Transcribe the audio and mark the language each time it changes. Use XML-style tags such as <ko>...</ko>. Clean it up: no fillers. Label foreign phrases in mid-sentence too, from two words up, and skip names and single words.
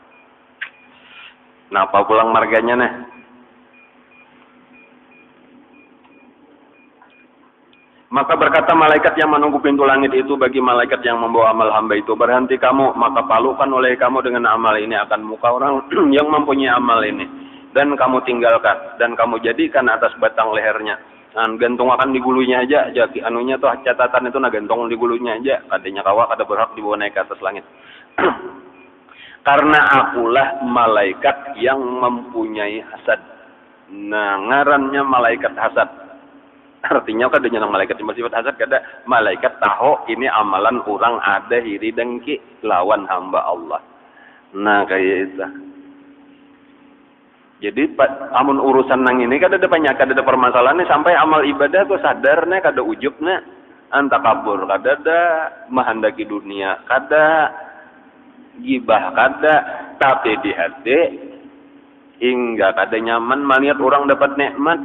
<bjn>Napa pulang marganya nih?</bjn> <ms>Maka berkata malaikat yang menunggu pintu langit itu bagi malaikat yang membawa amal hamba itu, berhenti kamu, maka palukan oleh kamu dengan amal ini akan muka orang yang mempunyai amal ini, dan kamu tinggalkan, dan kamu jadikan atas batang lehernya.</ms> <bjn>Nah, gantung akan di gulunya aja, jadi anunya tuh catatan itu nah gantung di gulunya aja, katanya kawak ada berhak dibawa naik ke atas langit.</bjn> <ms>Karena akulah malaikat yang mempunyai hasad.</ms> <bjn>Nah, ngarannya malaikat hasad. Artinya kadanya nang malaikat yang bersifat hasad, kada malaikat tahu ini amalan orang ada hiri dengki lawan hamba Allah. Nah kayak itu. Jadi amun urusan nang ini kada ada banyak, kada ada permasalahannya sampai amal ibadah tuh sadarnya kada ujubnya antakabur, kada ada mahandaki dunia, kada gibah, kada, tapi di hati hingga kada nyaman melihat orang dapat nikmat.</bjn>